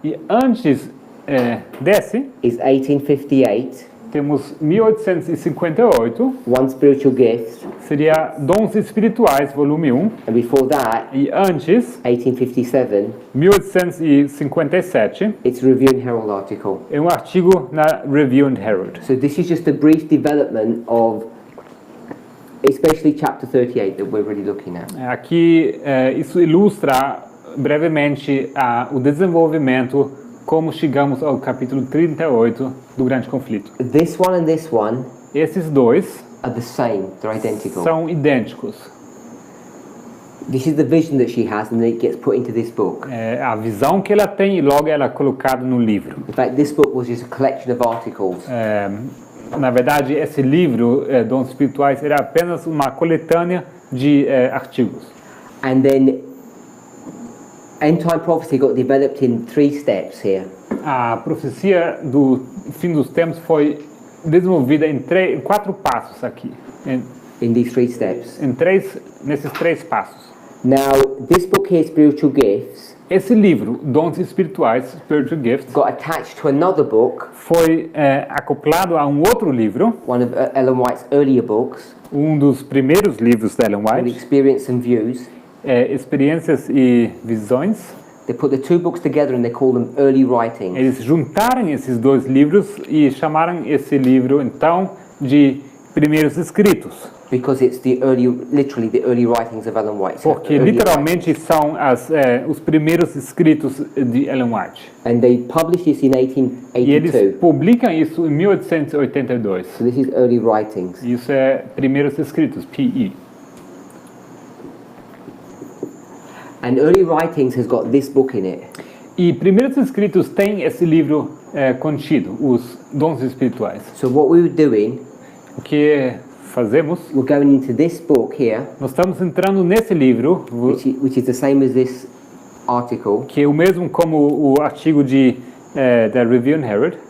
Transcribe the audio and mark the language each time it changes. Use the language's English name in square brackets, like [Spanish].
[Portuguese] E antes desse, [English] is 1858, [Portuguese] temos 1858, [English] One Spiritual Gifts, [Portuguese] seria Dons Espirituais, volume 1. [English] and before that, [Portuguese] E antes, [English] 1857, [Portuguese] 1857, [English] it's a Review and Herald article. [Portuguese] é um artigo na Review and Herald. [English] So this is just a brief development of, especially chapter 38 that we're really looking at. [Portuguese] Aqui, isso ilustra brevemente o desenvolvimento, como chegamos ao capítulo 38 do Grande Conflito. [English] This one and this one [Portuguese] Esses dois [English] are the same, they're identical. [Portuguese] são idênticos. [English] This is the vision that she has, and then it gets put into this book. [Portuguese] É a visão que ela tem e logo ela é colocada no livro. [English] In fact, this book was just a collection of articles. [Portuguese] Na verdade, esse livro, Dons Espirituais, era apenas uma coletânea de artigos. [English] And then end time prophecy got developed in 3 steps here. [Portuguese] A profecia do fim dos tempos foi desenvolvida em 4 passos aqui, [English] In these 3 steps. [Portuguese] nesses 3 passos. [English] Now, this book here, Spiritual Gifts, [Portuguese] Esse livro, Dons Espirituais, Spiritual Gifts, [English] got attached to another book, [Portuguese] foi acoplado a um outro livro, [English] one of Ellen White's earlier books, [Portuguese] um dos primeiros livros da Ellen [English] called [Portuguese] White, [English] Experience and Views. [Portuguese] Experiências e Visões. [English] They put the 2 books together and they call them early writings. [Portuguese] Eles juntaram esses 2 livros e chamaram esse livro, então, de Primeiros Escritos. [English] Because it's literally the early writings of Ellen White. So [Portuguese] Porque [English] early [Portuguese] literalmente são os primeiros escritos de Ellen White. [English] writings. And they published this in [Portuguese] E eles [English] 1882. [Portuguese] publicam isso em 1882. [English] So this is early writings. [Portuguese] Isso é Primeiros Escritos, PE. [English] And early writings has got this book in it. [Portuguese] E Primeiros Escritos tem esse livro contido, os Dons Espirituais. [English] So what we were doing, [Portuguese] O que fazemos? [English] we're going into this book here, [Portuguese] Nós estamos entrando nesse livro, [English] which is the same as this article, [Portuguese] que é o mesmo como o artigo da Review and Herald,